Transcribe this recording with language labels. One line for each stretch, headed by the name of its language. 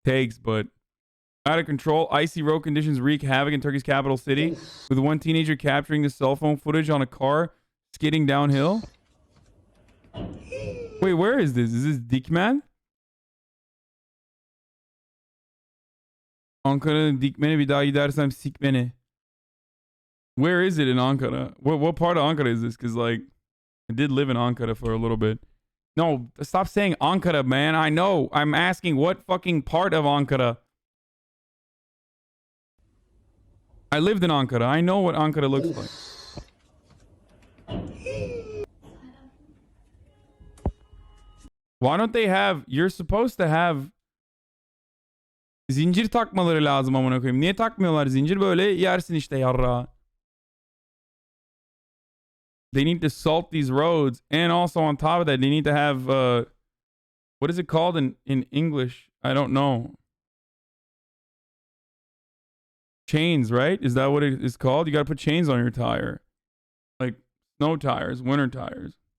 English: takes, but out of control. Icy road conditions wreak havoc in Turkey's capital city, with one teenager capturing the cell phone footage on a car skidding downhill. Wait, where is this? Is this Dikmen?
Turkish: Ankara'nın Dikmen'e bir daha gidersem sik beni.
English: Where is it in Ankara? What part of Ankara is this? Because, like, I did live in Ankara for a little bit. No, stop saying Ankara, man. I know. I'm asking what fucking part of Ankara. I lived in Ankara. I know what Ankara looks like. Why don't they have... You're supposed to have...
Turkish: Zincir takmaları lazım amına koyayım. Niye takmıyorlar zincir? Böyle yersin işte yarra.
English: They need to salt these roads, and also on top of that, they need to have what is it called in English? I don't know. Chains, right? Is that what it is called? You got to put chains on your tire, like snow tires, winter tires.